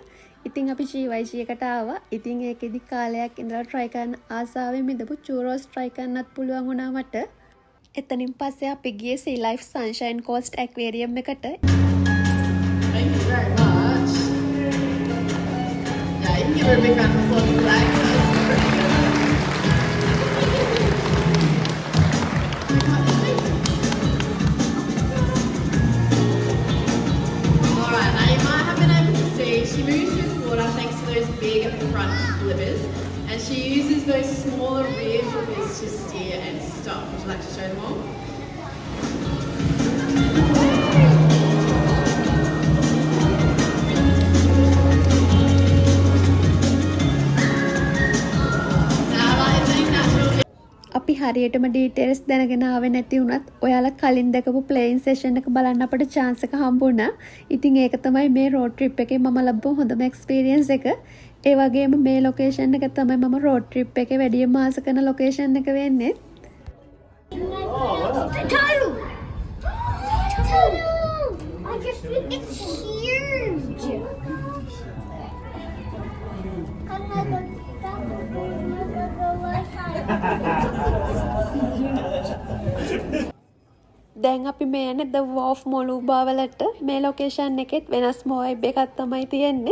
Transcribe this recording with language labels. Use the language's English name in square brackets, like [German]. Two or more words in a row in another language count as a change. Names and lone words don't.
[Sinhala] ඉතින් අපි GYG එකට ආවා. ඉතින් ඒකෙදි කාලයක් ඉඳලා try කරන්න ආසාවෙන් මිදපු churros try කරන්නත් පුළුවන් වුණා මට. එතනින් පස්සේ අපි ගියේ Sea Life Sunshine Coast Aquarium එකට. [English] Thank you very much. Yeah, you can give her a big round of applause for that. She moves through the water thanks to those big front flippers, and she uses those smaller rear flippers to steer and stop. Would you like to show them all? [Sinhala] අපි හරියටම ඩීටේල්ස් දැනගෙන ආවේ නැති වුණත් ඔයාලා කලින් දැකපු [English] playing session [Sinhala] එක බලන්න අපිට chance එක හම්බුණා. ඉතින් ඒක තමයි මේ [English] road trip [Sinhala] එකේ මම ලැබුව හොඳම එක්ස්පීරියන්ස් එක. ඒ වගේම මේ ලොකේෂන් එක තමයි මම [English] road trip [Sinhala] එකේ වැඩිම ආස කරන ලොකේෂන් එක වෙන්නේ. [English] It's huge. [Sinhala] දැන් අපි මේ යන්නේ The Wharf මොලුබා වලට. මේ ලොකේෂන් එකෙත් වෙනස්ම වයිබ් එකක් තමයි තියෙන්නේ.